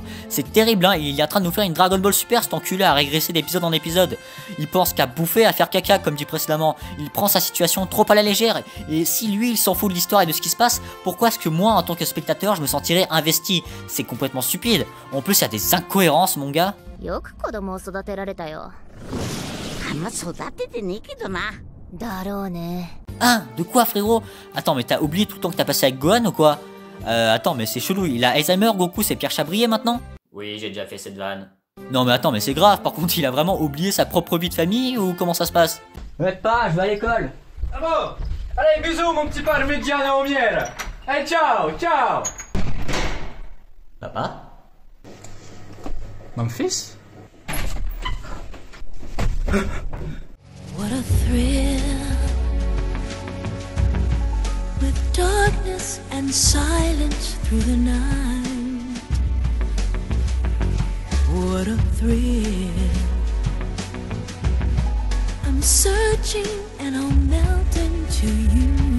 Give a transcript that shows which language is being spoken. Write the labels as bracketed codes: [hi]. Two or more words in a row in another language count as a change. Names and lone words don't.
[fr] C'est terrible hein, il est en train de nous faire une Dragon Ball Super cet enculé à régresser d'épisode en épisode. Il pense qu'à bouffer, à faire caca comme dit précédemment, il prend sa situation trop à la légère, et si lui il s'en fout de l'histoire et de ce qui se passe, pourquoi est-ce que moi en tant que spectateur je me sentirais investi? C'est complètement stupide. En plus il y a des incohérences mon gars. [ja] よく子供を育てられたよ。あんま育ててねえけどな。だろうね。 [fr] Hein? De quoi frérot? Attends mais t'as oublié tout le temps que t'as passé avec Gohan ou quoi? Attends mais c'est chelou, il a Alzheimer Goku, c'est Pierre Chabrier maintenant? Oui, j'ai déjà fait cette vanne. Non mais attends mais c'est grave, par contre il a vraiment oublié sa propre vie de famille ou comment ça se passe? M'aide pas, je vais à l'école. Ah bon? Allez bisous mon petit parmigiano au miel. Allez ciao, ciao. Papa? Mon fils? [en] What a thrill, with darkness and silence through the night. What a thrill, I'm searching and I'll melt into you.